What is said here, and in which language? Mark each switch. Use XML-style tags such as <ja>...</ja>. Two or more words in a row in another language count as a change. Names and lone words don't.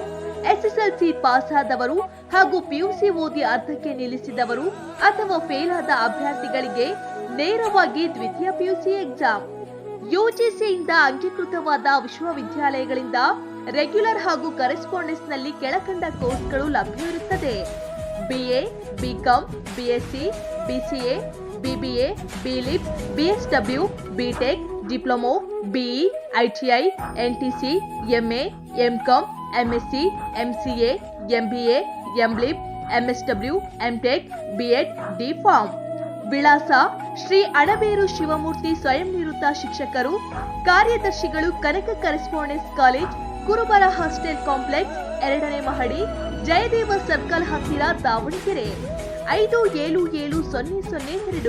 <kn>SSLC ಪಾಸ್ ಆದವರು ಹಾಗೂ PUC ಓದಿ ಅರ್ಧಕ್ಕೆ ನಿಲ್ಲಿಸಿದವರು ಅಥವಾ ಫೇಲ್ ಆದ ಅಭ್ಯರ್ಥಿಗಳಿಗೆ ನೇರವಾಗಿ ದ್ವಿತೀಯ PUC ಎಕ್ಸಾಮ್. UGCಯಿಂದ ಅಂಗೀಕೃತವಾದ ವಿಶ್ವವಿದ್ಯಾಲಯಗಳಿಂದ ರೆಗ್ಯುಲರ್ ಹಾಗೂ ಕರೆಸ್ಪಾಂಡೆನ್ಸ್ನಲ್ಲಿ ಕೆಳಕಂಡ ಕೋರ್ಸ್ಗಳು ಲಭ್ಯವಿರುತ್ತದೆ: BA, BCom, BSc, BCA, BBA, BLIP, BSW, BTech, ಡಿಪ್ಲೊಮೊ, BE, ITI, NTC, MA, MCom, MSc, MCA, MBA, MLIP, MSW, MTech, B.Ed, D.Pharm. ವಿಳಾಸ: ಶ್ರೀ ಅಣಬೇರು ಶಿವಮೂರ್ತಿ ಸ್ವಯಂ ನಿವೃತ್ತ ಶಿಕ್ಷಕರು, ಕಾರ್ಯದರ್ಶಿಗಳು, ಕನಕ ಕರೆಸ್ಪಾಂಡೆನ್ಸ್ ಕಾಲೇಜ್, ಕುರುಬರ ಹಾಸ್ಟೆಲ್ ಕಾಂಪ್ಲೆಕ್ಸ್ 2ನೇ ಮಹಡಿ, ಜಯದೇವ ಸರ್ಕಲ್ ಹತ್ತಿರ, ದಾವಣಗೆರೆ 577002.</kn>